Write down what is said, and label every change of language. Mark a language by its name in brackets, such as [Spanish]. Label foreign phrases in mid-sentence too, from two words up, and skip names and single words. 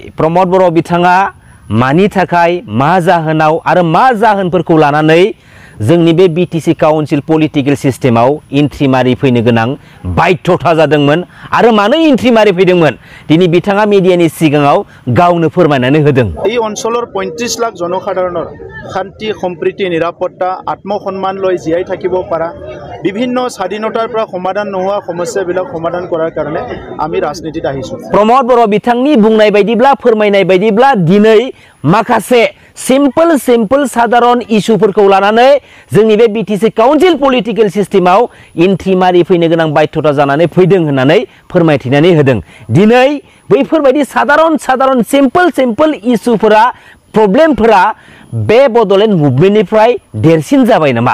[Bodo] प्रमद बर' बिथाङा मानि थाखाय मा जाहोनाव आरो मा जाहोनफोरखौ लानानै जोंनि बे बीटीसी [English] council political [Bodo] सिस्टेमाव एन्ट्रि मारि फैनो गोनां बाध्यता जादोंमोन आरो मानो एन्ट्रि मारि फैदोंमोन दिनै बिथाङा मिडियानि सिगाङाव गावनो फोरमायनानै होदों। [Assamese] এই অঞ্চলৰ 35 লাখ জনসাধাৰণৰ শান্তি সম্প্ৰীতি নিৰাপত্তা আত্মসন্মান লৈ জীয়াই থাকিব পৰা বিভিন্ন স্বাধীনতাৰ পৰা সমাধান নোহোৱা সমস্যাবিলাক সমাধান কৰাৰ কাৰণে আমি ৰাজনীতিত আহিছো। [Bodo] प्रमद बर' बिथांनि बुंनाय बायदिब्ला फोरमायनाय बायदिब्ला दिनै माखासे सिम्पल साधारन इस्युफोरखौ लानानै जोंनि बे बीटीसी [English] council political [Bodo] सिस्टेमाव एन्ट्रि मारि फैनो गोनां बाध्यता जानानै फैदों होननानै फोरमायथिनानै होदों। दिनै बैफोरबायदि साधारन सिम्पल इस्युफोरा प्रब्लेमफोरा बे बड'लेण्ड मुभमेन्टनिफ्राय देरसिन जाबाय नामा?